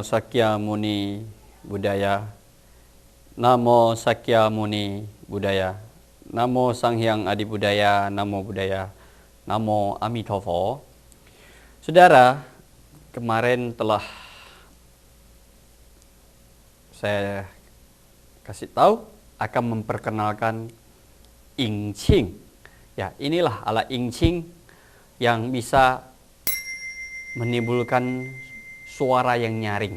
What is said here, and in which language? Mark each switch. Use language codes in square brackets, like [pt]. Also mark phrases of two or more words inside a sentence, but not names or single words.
[pi] Sakya Muni Buddhaya, Namo Sakya Muni Buddhaya, Namo Sang Hyang Adi Budaya, Namo Buddhaya, Namo Amitabha. [id] Saudara, kemarin telah saya kasih tahu akan memperkenalkan ing qing. Ya, inilah alat ing qing yang bisa menimbulkan suara yang nyaring.